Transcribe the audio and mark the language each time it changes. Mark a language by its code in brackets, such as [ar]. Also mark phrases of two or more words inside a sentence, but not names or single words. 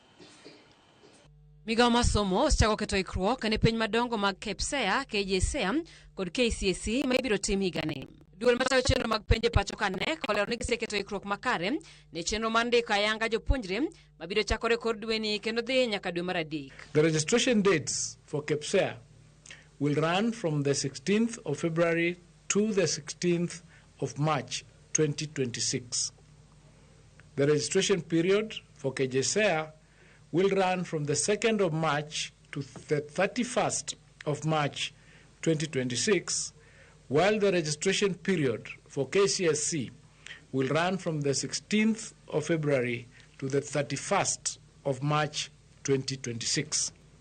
[luo] Migawo mar somo osechako keto ikruok ne penj madongo mag KPSEA, KJSEA kod KCSE ma ibiro tim higani. Duol matayo chenro mag penj pacho ka ne kolero ni giseketo ikruok makare ne chenro mar ndiko ayanga jopuonjre mabiro chakore kod dweni kendo dhi nyaka dwe mar adek. [en] The registration dates for KPSEA will run from the 16th of February to the 16th of March 2026. The registration period for KJSEA will run from the 2nd of March to the 31st of March 2026, while the registration period for KCSE will run from the 16th of February to the 31st of March 2026.